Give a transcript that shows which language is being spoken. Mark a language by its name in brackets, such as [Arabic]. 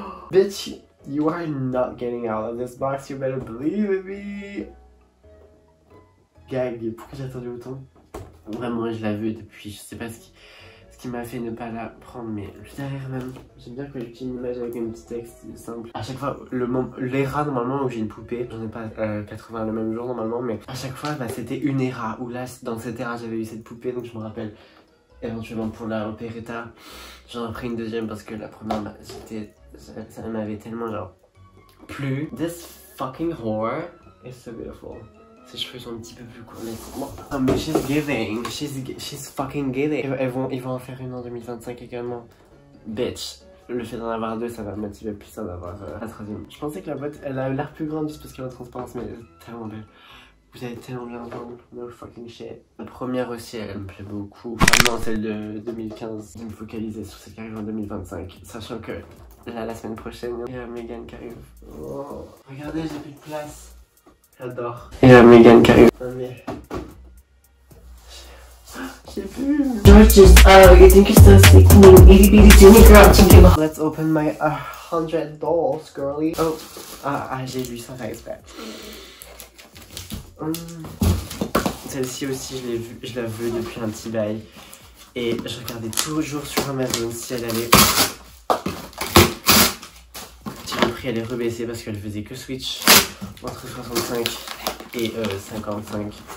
[English] Bitch, you are not getting out of this box, you better believe in me. [French] Gag, pourquoi j'ai attendu autant? Vraiment, je l'ai vu depuis, je sais pas ce qui m'a fait ne pas la prendre, mais juste derrière même. J'aime bien que j'utilise une image avec un petit texte simple. À chaque fois, l'ERA normalement où j'ai une poupée, j'en ai pas 80 le même jour normalement, mais à chaque fois bah, c'était une ERA, où là dans cette ERA j'avais eu cette poupée, donc je me rappelle éventuellement pour la Operetta, j'en ai pris une deuxième parce que la première, bah, ça m'avait tellement genre plu. [English] This fucking whore is so beautiful. [French] Ses cheveux sont un petit peu plus courts, mais bon. Oh, mais [English] she's giving. She's fucking giving. [French] Ils vont en faire une en 2025 également. Bitch. Le fait d'en avoir 2, ça va me motiver plus à en avoir la 3e. Je pensais que la boîte, elle a l'air plus grande juste parce qu'elle a la transparence, mais elle est tellement belle. Vous avez tellement bien entendu. [English] No fucking shit. [French] La première aussi, elle me plaît beaucoup. Ah non, celle de 2015. Je vais me focaliser sur celle qui arrive en 2025. Sachant que là, la semaine prochaine, il y a Megan qui arrive. Oh. Regardez, j'ai plus de place. J'adore. Et la Megan qui arrive. Non mais... J'ai plus. [English] George just, you think you're so sick, itty bitty teeny girl, thinking about... Let's open my 100 dolls, girly. [French] Oh, j'ai lu sans faire exprès. Celle-ci aussi, je la veux depuis un petit bail. Et je regardais toujours sur Amazon si elle allait... Si le prix allait rebaisser parce qu'elle faisait que switch entre 65 et 55.